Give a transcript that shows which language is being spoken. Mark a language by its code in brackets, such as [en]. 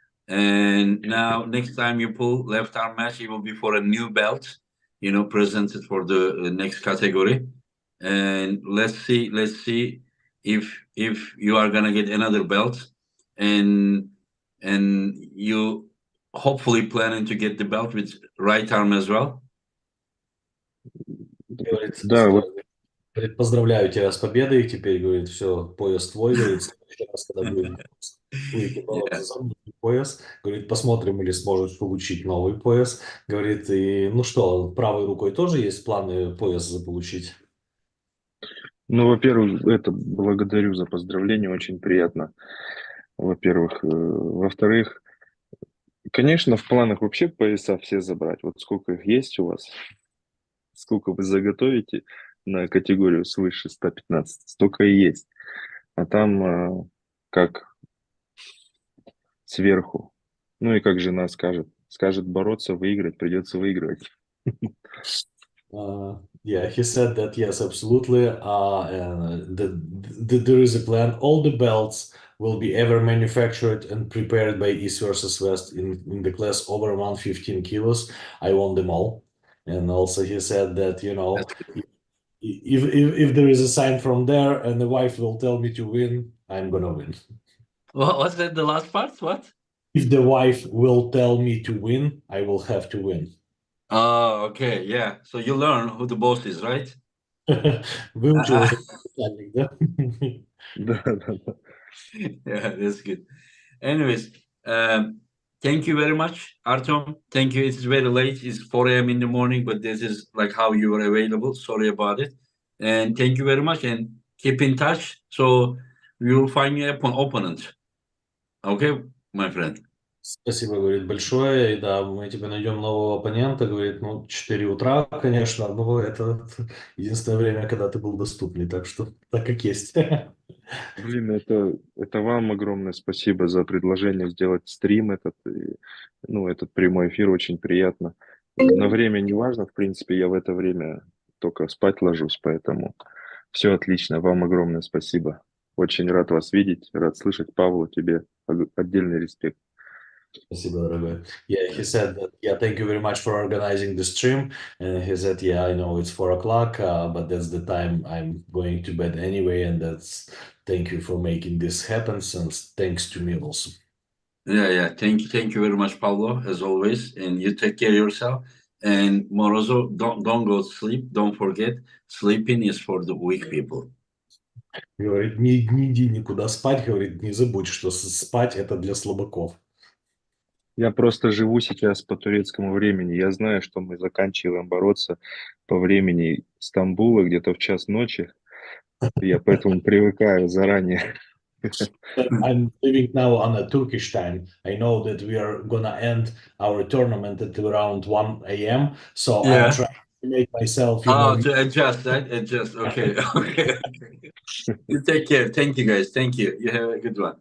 [en] And now next time you pull left arm match, it will be for a new belt, presented for the next category. And let's see if you are gonna get another belt, and you hopefully planning to get the belt with right arm as well. [ru] Говорит, Да, вот говорит, поздравляю тебя с победой. Теперь, говорит, все, пояс твой. Говорит, в следующий раз, когда будем выйти бороться за новый пояс, говорит, посмотрим, или сможешь получить новый пояс. Говорит, и ну что, правой рукой тоже есть планы пояс заполучить? Ну, во-первых, благодарю за поздравление, очень приятно. Во-первых. Во-вторых, конечно, в планах вообще пояса все забрать. Вот сколько их есть у вас, сколько вы заготовите на категорию свыше 115, столько и есть. А там как сверху. Ну и как жена скажет. Скажет бороться, выиграть, придется выигрывать. [en] Yeah, he said that yes, absolutely. There is a plan. All the belts will be ever manufactured and prepared by East versus West in the class over 115 kilos. I won them all. And also he said that, if there is a sign from there and the wife will tell me to win, I'm gonna win. What's that? The last part? What? If the wife will tell me to win, I will have to win. Oh, okay, yeah. So you learn who the boss is, right? [ru] Выучил уже начальник, да? Да. [en] Yeah, that's good. Anyways, thank you very much, Artyom. Thank you. It's very late. It's 4 a.m. in the morning, but this is like how you are available. Sorry about it. And thank you very much. And keep in touch. So we will find you an opponent. Okay, my friend. [ru] Спасибо, говорит, большое. И да, мы тебе найдем нового оппонента. Говорит, 4 утра, конечно, но это единственное время, когда ты был доступный. Так что так как есть. Блин, это вам огромное спасибо за предложение сделать стрим этот. Этот прямой эфир очень приятно. На время не важно, в принципе, я в это время только спать ложусь, поэтому все отлично. Вам огромное спасибо. Очень рад вас видеть, рад слышать. Павлу, тебе отдельный респект. Спасибо, дорогой. [en] Yeah, he said that, yeah, thank you very much for organizing the stream. And he said, yeah, I know it's 4 o'clock, but that's the time I'm going to bed anyway. And thank you for making this happen. And thanks to me also. Yeah. Thank you very much, Pablo, as always. And you take care of yourself. And Morozov, don't go to sleep. Don't forget, sleeping is for the weak people. [ru] Говорит, не иди никуда спать, говорит, не забудь, что спать это для слабаков. Я просто живу сейчас по турецкому времени. Я знаю, что мы заканчиваем бороться по времени Стамбула где-то в час ночи. Я поэтому привыкаю заранее. [en] I'm living now on a Turkish time. I know that we are gonna end our tournament at around 1 a.m. So I'm Yeah. trying to make myself, To adjust, right? Adjust. Okay. Okay. You take care. Thank you, guys. Thank you. You have a good one.